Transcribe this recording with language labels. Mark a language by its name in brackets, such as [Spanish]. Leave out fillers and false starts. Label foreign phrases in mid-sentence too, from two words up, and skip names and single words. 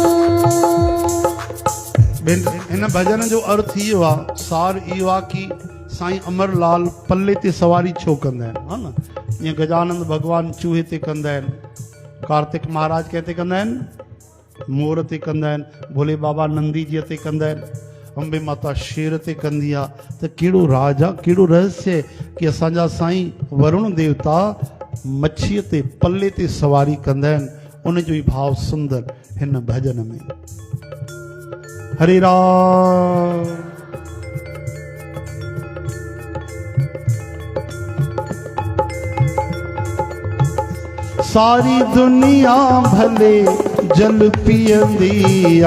[Sindhi] हिन भजन जो अर्थ इहो आहे, सार इहो आहे कि साईं अमरलाल पल्ले ते सवारी छो कंदा आहिनि, हा न। ईअं गजानंद भॻवान चूहे ते कंदा आहिनि, कार्तिक महाराज कंहिं ते कंदा आहिनि, मोर ते कंदा आहिनि, भोले बाबा नंदी जीअ ते कंदा आहिनि, अंबे माता शेर ते कंदी आहे। त कहिड़ो राज आहे, कहिड़ो रहस्य आहे कि असांजा साईं वरुण देवता मच्छीअ ते पल्ले ते सवारी कंदा आहिनि। उन जो ई भाव सुंदर हिन भजन में। हरे राम। सारी दुनिया भले जल पियंदी आ,